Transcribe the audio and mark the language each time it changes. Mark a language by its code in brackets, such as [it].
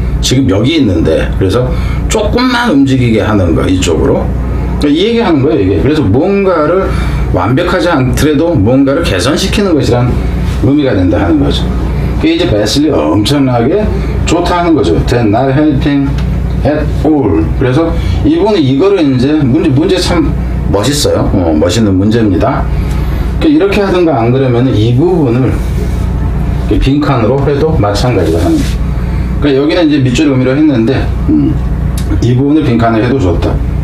[ko] 지금 여기 있는데. 그래서 조금만 움직이게 하는 거, 이쪽으로. 이 얘기 하는 거예요, 이게. 그래서 뭔가를 완벽하지 않더라도 뭔가를 개선시키는 것이란 의미가 된다 하는 거죠. 그게 이제 베슬리 엄청나게 좋다 하는 거죠. [en] They're not helping at all. [ko] 그래서 이분은 이거를 이제 문제 참 멋있어요. 멋있는 문제입니다. 이렇게 하든가 안 그러면 이 부분을 빈칸으로 해도 마찬가지가 하는 거예요. 그러니까 여기는 이제 밑줄 의미로 했는데 이 부분을 빈칸에 해도 좋다.